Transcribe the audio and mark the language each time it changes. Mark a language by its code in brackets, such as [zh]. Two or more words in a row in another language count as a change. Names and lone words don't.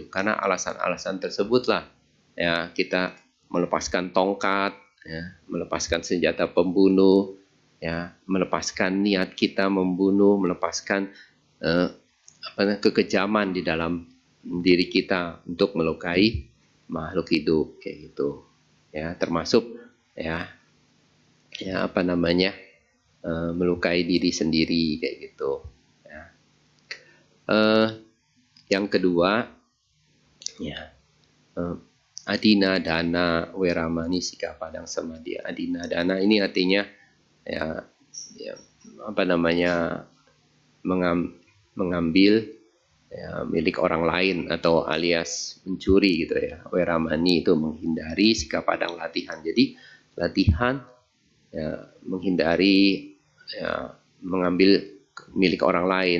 [id] Karena alasan-alasan tersebutlah ya kita melepaskan tongkat, ya, melepaskan senjata pembunuh, ya, melepaskan niat kita membunuh, melepaskan kekejaman di dalam diri kita untuk melukai makhluk hidup kayak gitu. Ya, termasuk ya melukai diri sendiri kayak gitu. Ya. Yang kedua ya, [pi] adina dana weramani sika padang samadhi. Adina dana [id] ini artinya ya mengambil ya, milik orang lain atau alias mencuri gitu ya. Weramani itu menghindari, [pi] sika padang [id] latihan. Jadi latihan ya, menghindari ya, mengambil milik orang lain.